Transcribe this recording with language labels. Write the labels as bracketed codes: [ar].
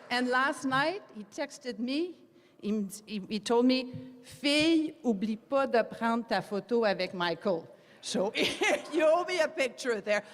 [en] And last night, he texted me. [fr] He told me, fille, oublie pas de prendre ta photo avec Michael. [en] So you owe me a picture there.